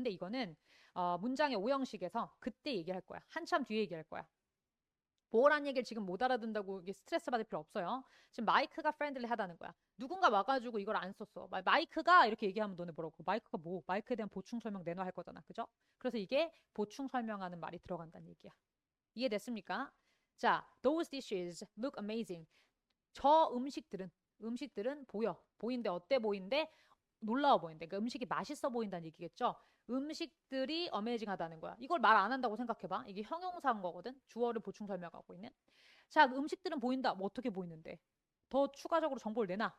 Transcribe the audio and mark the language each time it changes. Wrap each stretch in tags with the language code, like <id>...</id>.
<ko>근데 이거는 문장의 오형식에서 그때 얘기할 거야. 한참 뒤에 얘기할 거야. 보어란 얘기를 지금 못 알아듣는다고 이게 스트레스 받을 필요 없어요. 지금 마이크가 프렌들리 하다는 거야. 누군가 와가지고 이걸 안 썼어. 마이크가 이렇게 얘기하면 너네 뭐라고? 마이크가 뭐? 마이크에 대한 보충 설명 내놔 할 거잖아. 그죠? 그래서 이게 보충 설명하는 말이 들어간다는 얘기야. 이해됐습니까? 자,</ko> <en>those dishes look amazing.</en> <ko>저 음식들은 보인데 어때 보인대? 놀라워 보인대. 그러니까 음식이 맛있어 보인다는 얘기겠죠. 음식들이 어메이징하다는 거야. 이걸 말 안 한다고 생각해봐. 이게 형용사인 거거든. 주어를 보충 설명하고 있는. 자, 음식들은 보인다. 뭐 어떻게 보이는데? 더 추가적으로 정보를 내놔.</ko>